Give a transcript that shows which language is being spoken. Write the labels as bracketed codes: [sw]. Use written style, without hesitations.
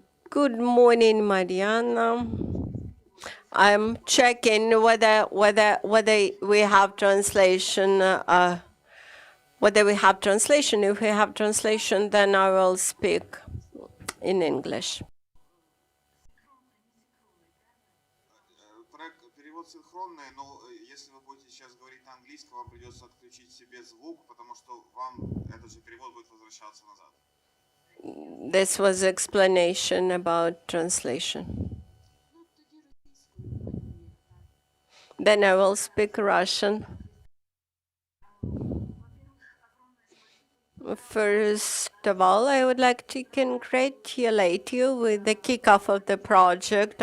[en] Good morning, Mariana. I'm checking whether we have translation. Whether we have translation. If we have translation, then I will speak in English. [ru] Перевод синхронный, но если вы будете сейчас говорить на английском, вам придется отключить себе звук, потому что вам этот же перевод будет возвращаться назад. [en] This was explanation about translation. Then I will speak Russian. First of all, I would like to congratulate you with the kickoff of the project.